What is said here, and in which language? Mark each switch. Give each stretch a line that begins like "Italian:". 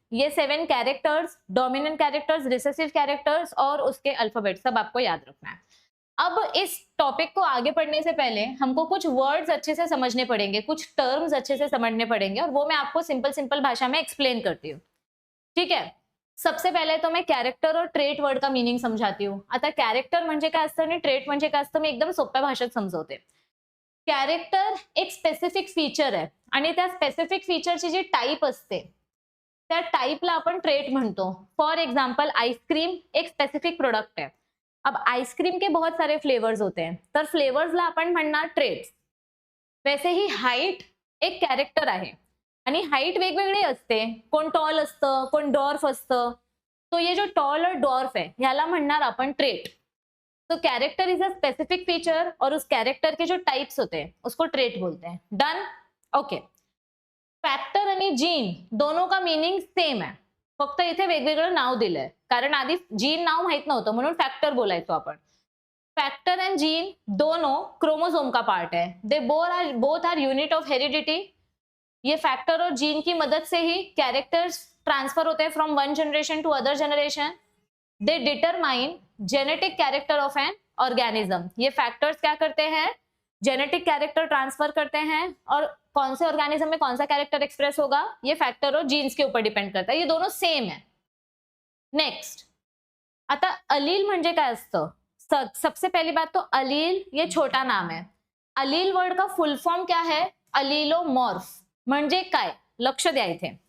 Hindi: ये 7 characters, dominant characters, recessive characters और उसके अल्फाबेट सब आपको याद रखना है. अब इस टॉपिक को आगे पढ़ने से पहले हमको कुछ वर्ड्स अच्छे से समझने पड़ेंगे, कुछ टर्म्स अच्छे से समझने पड़ेंगे, और वो मैं आपको सिंपल सिंपल भाषा में एक्सप्लेन करती हूँ. ठीक है. सबसे पहले तो मैं कॅरेक्टर और ट्रेट वर्ड का मीनिंग समजाती हूँ.
Marathi: आता कॅरेक्टर म्हणजे काय असतं आणि ट्रेट म्हणजे काय असतं मी एकदम सोप्या भाषेत समजवते. कॅरेक्टर एक स्पेसिफिक फीचर आहे आणि त्या स्पेसिफिक फीचरची जी टाइप असते त्या टाइपला आपण ट्रेट म्हणतो.
Hindi: फॉर एग्जांपल आइसक्रीम एक स्पेसिफिक प्रोडक्ट है. अब आइसक्रीम के बहुत सारे फ्लेवर्स होते हैं,
Marathi: तर फ्लेवर्सला आपण म्हणणार ट्रेट्स.
Hindi: वैसे ही
Marathi: हाइट एक कॅरेक्टर आहे आणि हाइट वेगवेगळी असते, कोण टॉल असतं, कोण डॉर्फ असतं.
Hindi: तो ये जो टॉल और डॉर्फ है
Marathi: ह्याला म्हणणार आपण ट्रेट.
Hindi: तो character is a specific feature और उस कैरेक्टर के जो टाइप्स होते हैं उसको ट्रेट बोलते हैं.
English: Done. Okay.
Marathi: फॅक्टर आणि जीन
Hindi: दोनों का मीनिंग सेम
Marathi: आहे, फक्त इथे वेगवेगळं नाव दिलंय, कारण आधी जीन नाव माहित नव्हतं म्हणून फॅक्टर बोलायचो आपण.
Hindi: फैक्टर एंड जीन दोनों क्रोमोसोम का पार्ट है.
English: They both are unit of heredity.
Hindi: ये फैक्टर और जीन की मदद से ही कैरेक्टर्स ट्रांसफर होते हैं
English: From one generation to other generation. They determine genetic character of an organism.
Hindi: ये फैक्टर्स क्या करते हैं, जेनेटिक कैरेक्टर ट्रांसफर करते हैं, और कौन से ऑर्गेनिज्म में कौन सा कैरेक्टर एक्सप्रेस होगा ये फैक्टर और जीन्स के ऊपर डिपेंड करता है. ये दोनों सेम है.
Marathi: नेक्स्ट, आता अलील म्हणजे काय असतं.
Hindi: सबसे पहली बात तो अलील ये छोटा नाम है. अलील वर्ड का फुल फॉर्म क्या है, अलीलोमॉर्फ.
Marathi: म्हणजे काय, लक्ष द्या इथे.